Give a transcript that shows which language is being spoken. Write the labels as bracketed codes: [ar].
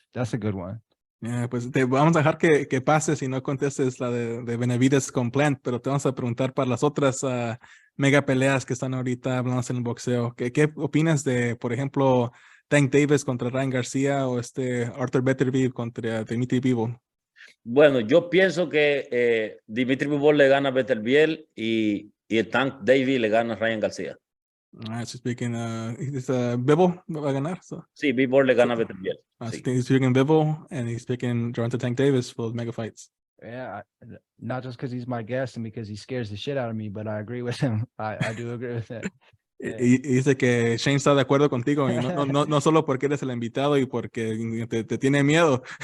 [en] That's a good one. [es] Yeah, pues te vamos a dejar que pases y no contestes la de Benavides con Plant, pero te vamos a preguntar para las otras mega peleas que están ahorita hablando en el boxeo. ¿Qué opinas de, por ejemplo, Tank Davis contra Ryan García o Arthur Beterbiev contra Dimitri Bivol? Bueno, yo pienso que Dimitri Bivol le gana a Beterbiev y el Tank Davis le gana a Ryan García. [en] So speaking, [es] Bivol va a ganar. So. Sí, Bivol le gana a Beterbiev. Sí. [en] He's picking Bivol and he's picking Gervonta Tank Davis for those mega fights. Yeah, not just because he's my guest and because he scares the shit out of me, but I agree with him. I do agree with that. Yeah. [es] Y dice que Shane está de acuerdo contigo y no solo porque eres el invitado y porque te tiene miedo.